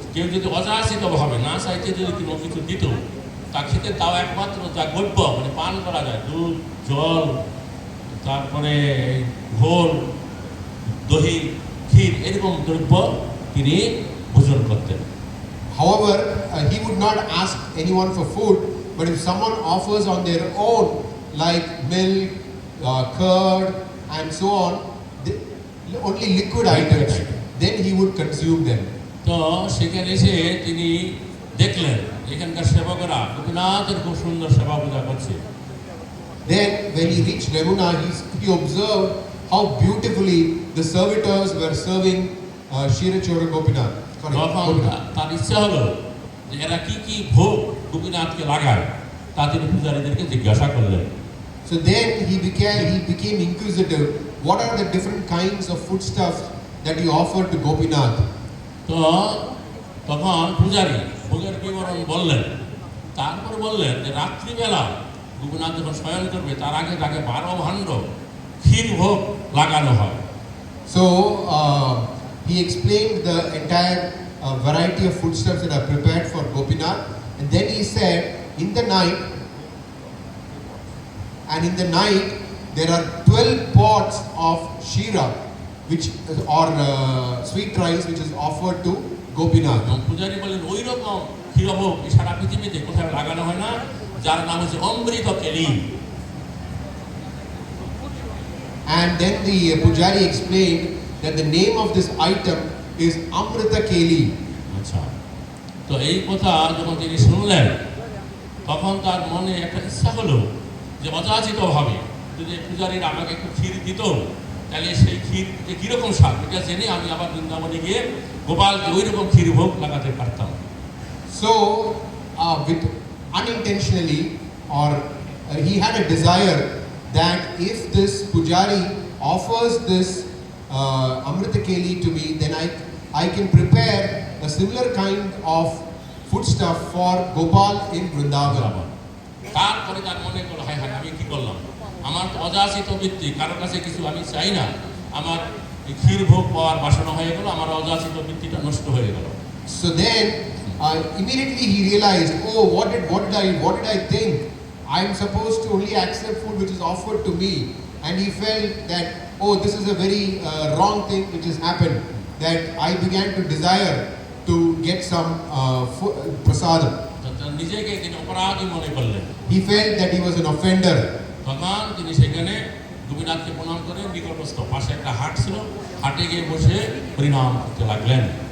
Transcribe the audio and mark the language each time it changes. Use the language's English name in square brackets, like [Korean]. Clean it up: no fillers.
[Bangla] কেউ যদি অযাচিত ভাবে না চাইতে যদি কোনো কিছু দিত তা খেতে তাও একমাত্র যা গব্য মানে পান করা যায়, দুধ, জল, তারপরে ঘোল, দহি, ক্ষীর এরকম দ্রব্য তিনি ভোজন করতেন। [English] However, he would not ask anyone for food, but if someone offers on their own, like milk, curd, and so on, only liquid items, then he would consume them. [Bangla] তো সেখানে এসে তিনি দেখলেন এখানকার সেবকরা গোপীনাথের খুব সুন্দর সেবা পূজা করছে। [English] Then, when he reached Remuna, he observed how beautifully the servitors were serving Shirachora Gopinath. [Bangla] তখন তার ইচ্ছা হলো যে এরা কি কি ভোগ গোপীনাথকে লাগায় তা তিনি পূজারীদেরকে জিজ্ঞাসা করলেন। [English] So then he became inquisitive. What are the different kinds of foodstuffs that he offered to Gopinath? [Bangla] তো তখন পূজারী ভোগের বিবরণ বললেন, তারপর বললেন যে রাত্রিবেলা গোপীনাথ যখন শয়ন করবে তার আগে তাকে 12 ভাণ্ড ক্ষীর ভোগ লাগানো হয়। [English] So he explained the entire variety of foodstuffs that are prepared for Gopinath, and then he said, in the night there are 12 pots of shira, which or sweet rice, which is offered to Gopinath. [Bangla] পূজারী বললেন ওই রকম ক্ষীরভোগ সারা পৃথিবীতে কোথাও লাগানো হয় না, যার নাম হচ্ছে অমৃত কেলি। [English] And then the pujari explained that the name of this item is Amrita Keli. [Bangla] আচ্ছা, তো এই কথা যখন তিনি শুনলেন তখন তার মনে একটা ইচ্ছা হলো যে অযাচিত ভাবে যদি পূজারীরা আমাকে একটু ক্ষীর দিত তাহলে সেই ক্ষীর কীরকম স্বাদ এটা জেনে আমি আবার বৃন্দাবনে গিয়ে গোপালকে ওই রকম ক্ষীর ভোগ লাগাতে পারতাম। [English] So, with unintentionally, or he had a desire that if this pujari offers this Amrita Keli to me, then I can prepare a similar kind of foodstuff for Gopal in Vrindavan. [Bangla] তারপরে তার মনে করলো হায় হায় আমি কি করলাম, আমার তো অযাচিত বৃত্তি, কারো কাছে কিছু আমি চাই না, আমার ক্ষীর ভোগ পাওয়ার বাসনা হয়ে গেল, আমার অযাচিত বৃত্তিটা নষ্ট হয়ে গেল। [English] So then immediately he realized, oh, what did I think? I am supposed to only accept food which is offered to me, and he felt that, oh, this is a very wrong thing which has happened, that I began to desire to get some prasadam. [Bangla] নিজেকে তিনি অপরাধী মনে করলেন। [English] He felt that he was an offender. [Bangla] তখন তিনি সেখানে গোপীনাথকে প্রণাম করে নিকটস্থ পাশে একটা হাট ছিল, হাটে গিয়ে বসে হরিনাম করতে লাগলেন।